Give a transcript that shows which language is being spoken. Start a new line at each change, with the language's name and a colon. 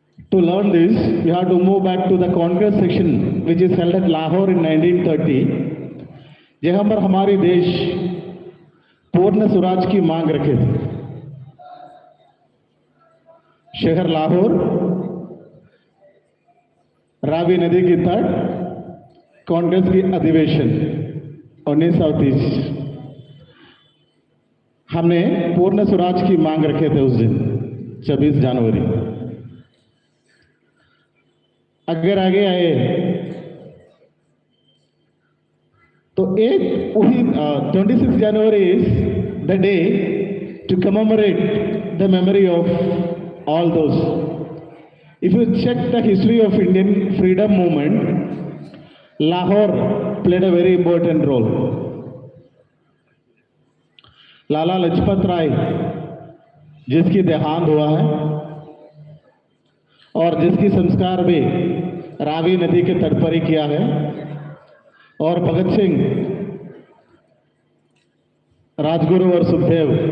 English: To learn this, we have to move back to the Congress section, which is held at Lahore in 1930,
Hindi: जहाँ पर हमारे देश पूर्ण स्वराज की मांग रखे थे. शहर लाहौर, रावी नदी की तट, कांग्रेस की अधिवेशन 1930. हमने पूर्ण स्वराज की मांग रखे थे उस दिन 26 जनवरी. अगर आगे आए तो एक वही 26 जनवरी
English: Is the day to commemorate the memory of all those. If you check the history of Indian freedom movement, Lahore played a very important role.
Hindi: Lala Lajpat Rai, जिसकी देहांत हुआ है और जिसकी संस्कार भी रावी नदी के तट पर ही किया है, और भगत सिंह, राजगुरु और सुखदेव